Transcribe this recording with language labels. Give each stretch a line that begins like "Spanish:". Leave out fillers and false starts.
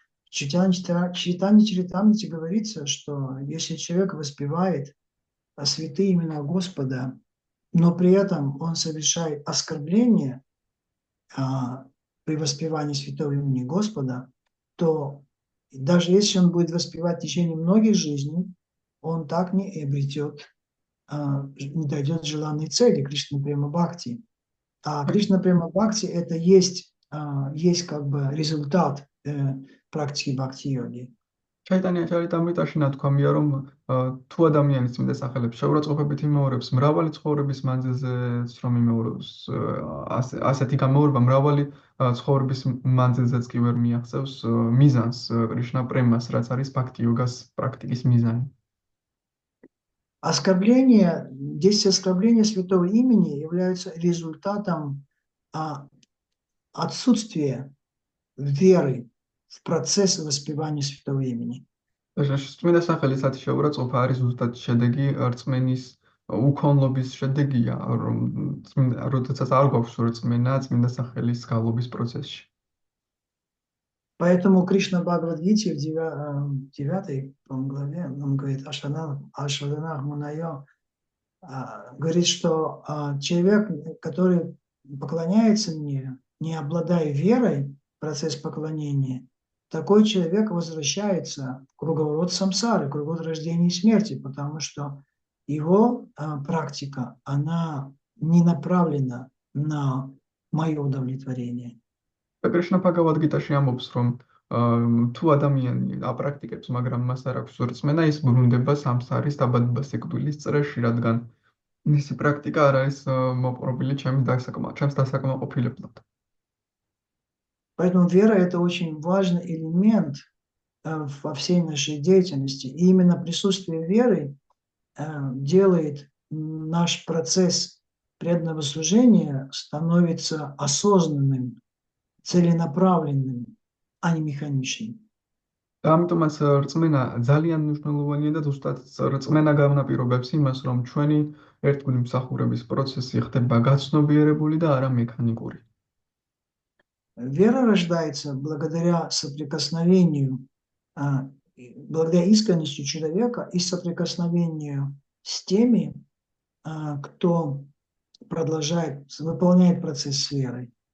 Russian: В Чайтанье Чаритамрите говорится, что если человек воспевает святые имена Господа, но при этом он совершает оскорбление при воспевании святого имени Господа, то даже если он будет воспевать в течение многих жизней, он так не обретет, не дойдет желанной цели Кришна Према Бхакти. А Кришна Према Бхакти это есть как бы результат практики бхакти-йоги.
Georgian: Чайтанья Чаритамрიტაში ნათქვამია, რომ თუ ადამიანის წმინდა სახელებს შეურაცხყოფებით იმეორებს მრავალი ცხოვრების მანძილზეც რომ იმეორებს ასეთი გამეორება მრავალი ცხოვრების მანძილზეც კი ვერ მიაღწევს მიზანს კრიშნა პრემას, რაც არის ბхакти-йогас практიკის მიზანი.
Russian: Действие оскорбления святого имени является результатом отсутствия веры в процесс воспевания святого имени.
Georgian: Წმინდა სახელის შეურაცხყოფა არის ზუსტად შედეგი რწმენის უქონლობის შედეგია, როდესაც არ გვაქვს რწმენა წმინდა სახელის გალობის
Russian: процессе. Поэтому Кришна Бхагавад-гите в 9 главе он говорит Ашваданах Мунайо, говорит, что человек, который поклоняется мне, не обладая верой в процесс поклонения, такой человек возвращается в круговорот самсары, круговорот рождения и смерти, потому что его практика, она не направлена на мое удовлетворение.
Georgian: Кришна Бхагавад-гитაში ამბობს, რომ თუ ადამიანი აპრაქტიკებს, მაგრამ მას არ აქვს რწმენა, ის ბრუნდება სამსარის დაბადებასე გდვილის წრეში, რადგან მისი პრაქტიკა არ არის მოპყრობილი ჩემს დასაკმაყოფილებლად.
Russian: Поэтому вера – это очень важный элемент во всей нашей деятельности. И именно присутствие веры делает наш процесс преданного служения становится осознанным, целенаправленным, а не механичным.
Georgian: და ამიტომაც რწმენა ძალიან მნიშვნელოვანია და ზუსტად რწმენა გავნაპირობებს იმას, რომ ჩვენი ერთგული მსახურების პროცესი ხდება გაცნობიერებული და არა მექანიკური.
Russian: Вера рождается благодаря соприкосновению, благодаря искренности человека и соприкосновению с теми, кто выполняет процесс с верой.